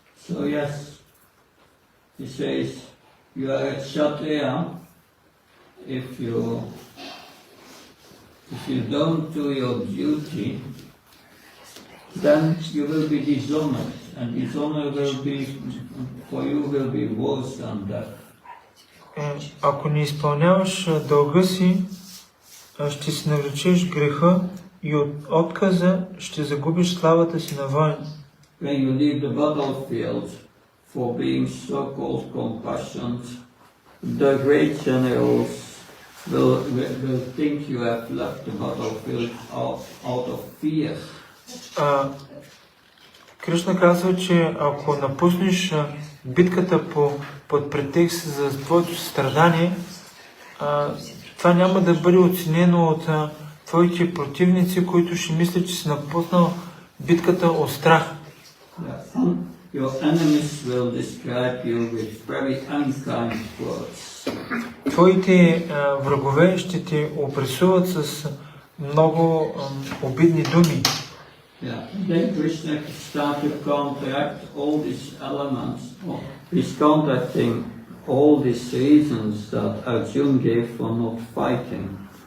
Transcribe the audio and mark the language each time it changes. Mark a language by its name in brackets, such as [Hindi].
[English] So yes, he says, you are a kshatriya if you don't do your duty, then you will be dishonored, and dishonor for you will be worse than death. [Bulgarian] Ако не изпълняваш дълга си, ще си навлечеш греха и от отказа ще загубиш славата си на воин. [English] When you leave the battlefield for being so-called compassionate, the great generals will think you have left the battlefield out of fear. [Bulgarian] Кришна казва, че ако напуснеш битката под претекст за твоето страдание, това няма да бъде оценено от твоите противници, които ще мислят, че си напуснал битката от страх. [English] Your enemies will describe you with very unkind words. [Bulgarian] Твоите врагове ще те опресуват с много обидни думи. [English] Then Krishna started to counteract all these elements. He's counteracting all these reasons that Arjuna gave for not fighting.